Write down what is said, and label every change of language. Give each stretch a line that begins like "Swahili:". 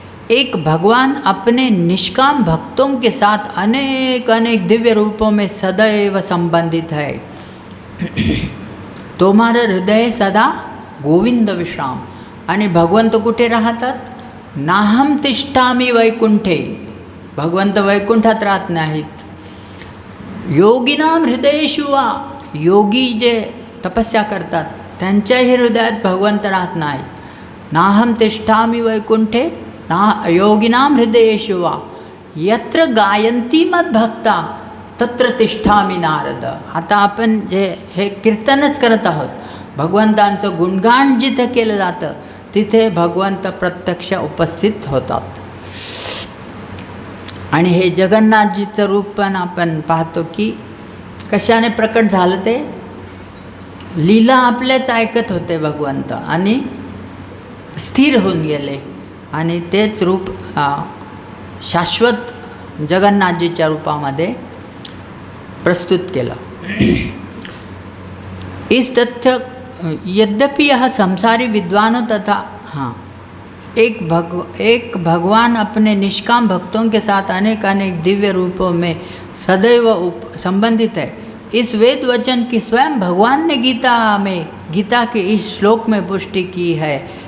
Hindi: एक भगवान अपने निष्काम भक्तों के साथ अनेक दिव्य रूपों में सदैव संबंधित है। तुम्हारा हृदय सदा गोविंद विश्राम।
Marathi: आणि भगवंत कुठे राहतात?
Sanskrit: नाहम तिष्ठामि वैकुंठे।
Marathi: भगवंत वैकुंठात राहत नाहीत।
Sanskrit: योगिनाम हृदयेषु वा,
Marathi: योगी जे तपस्या करतात त्यांच्याही हृदयात भगवंत राहत नाहीत.
Sanskrit: नाहम तिष्ठामि वैकुंठे ना योगिनाम हृदयेषु वा यत्र गायन्ति मद्भक्ता तत्र तिष्ठामि नारद.
Marathi: आता आपण हे कीर्तनच करत आहोत. भगवंतांचं गुणगान जिथं केलं जातं तिथे भगवंत प्रत्यक्ष उपस्थित होतात. आणि हे जगन्नाथजीचं रूप पण आपण पाहतो की कशाने प्रकट झालं. ते लीला आपल्याच ऐकत होते भगवंत आणि स्थिर होऊन गेले आणि तेच रूप शाश्वत जगन्नाथजीच्या रूपामध्ये प्रस्तुत केलं.
Hindi: इस तथ्य यद्यपि यह संसारी विद्वानों तथा एक भगवान अपने निष्काम भक्तों के साथ अनेक दिव्य रूपों में सदैव संबंधित है. इस वेद वचन की स्वयं भगवान ने गीता के इस श्लोक में पुष्टि की है.